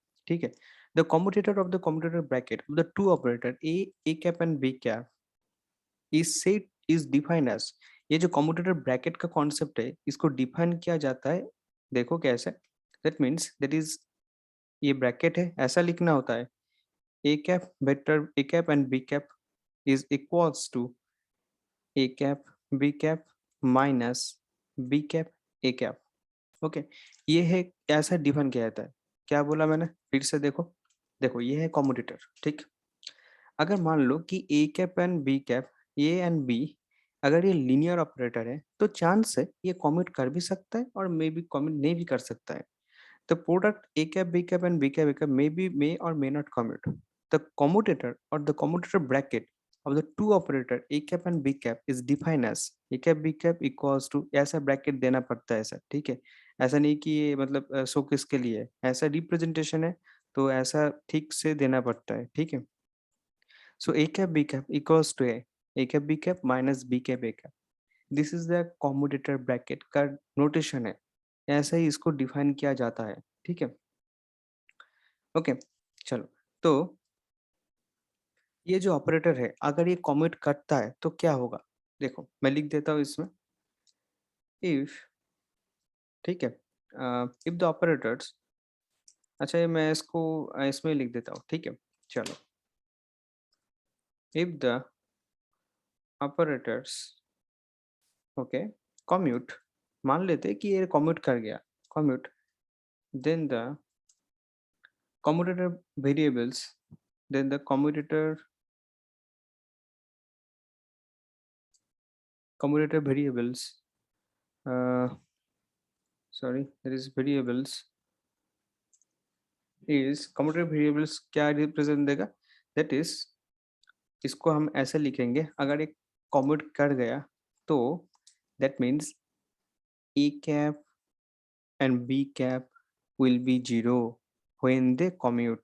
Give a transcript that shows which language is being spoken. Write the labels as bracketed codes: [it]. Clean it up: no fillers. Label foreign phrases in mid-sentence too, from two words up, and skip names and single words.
[hi] ठीक है, [en] the commutator of the commutator bracket of the two operator A cap and B cap is defined as. [hi] ये जो [en] commutator bracket [hi] का कॉन्सेप्ट है, इसको डिफाइन किया जाता है। देखो कैसे, [en] that means that is, [hi] ये ब्रैकेट है, ऐसा लिखना होता है [en] a cap vector a cap and b cap is equals to a cap b cap minus b cap a cap। [hi] ओके, ये है, ऐसा डिफाइन किया जाता है। क्या बोला मैंने, फिर से देखो। देखो ये है कम्यूटेटर, ठीक। अगर मान लो कि [en] A cap and B cap, A and B, [hi] अगर ये [en] linear operator [hi] है तो चांस है ये कम्यूट कर भी सकता है और [en] may be commute [hi] नहीं भी कर सकता है। [en] The product A cap, B cap, and B cap, A cap may or may not commute. The commutator or the commutator bracket of the two operator A cap and B cap is defined as A cap B cap equals to, [hi] ऐसा ब्रैकेट देना पड़ता है सर, ठीक है। ऐसा नहीं कि ये मतलब सो किसके लिए है, ऐसा रिप्रेजेंटेशन है तो ऐसा ठीक से देना पड़ता है, ठीक है। [en] सो A cap B cap equals to A cap B cap minus B cap A cap। this is the commutator bracket [hi] का नोटेशन है, ऐसा ही इसको डिफाइन किया जाता है, ठीक है। ओके, चलो। तो ये जो ऑपरेटर है, अगर ये कॉम्यूट करता है तो क्या होगा, देखो मैं लिख देता हूँ इसमें। इफ, ठीक है, [en] if the operators, [hi] अच्छा ये मैं इसको इसमें लिख देता हूँ, ठीक है। चलो, [en] if the operators, [hi] ओके, कॉम्यूट, मान लेते हैं कि ये कॉम्यूट कर गया, कॉम्यूट, [en] then the commutator variables, then the commutator variables, uh, sorry, there is variables is commutator variables [hi] क्या रिप्रेजेंट देगा, [en] that is, [hi] इसको हम ऐसे लिखेंगे, अगर एक कॉम्यूट कर गया तो [en] that means A cap and B cap will be zero when they commute.